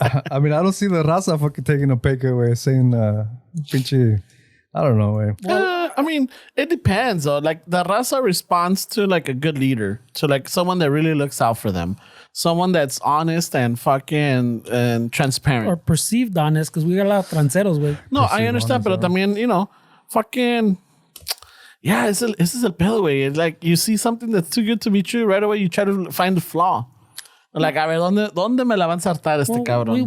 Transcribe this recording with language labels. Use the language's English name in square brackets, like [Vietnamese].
[English] I mean, I don't see the raza fucking taking a pay cut, way, saying, pinche, I don't know, way. I mean, it depends. Though. Like the raza responds to like a good leader, to like someone that really looks out for them, someone that's honest and fucking and transparent. Or perceived honest, because we got a lot of tranceros, güey. No, I understand, but también, fucking, yeah, [Spanish] ese es el pedo, güey. [English] It's like you see something that's too good to be true, right away you try to find the flaw. [Spanish] Like, a ver, ¿dónde me la van a saltar este cabrón?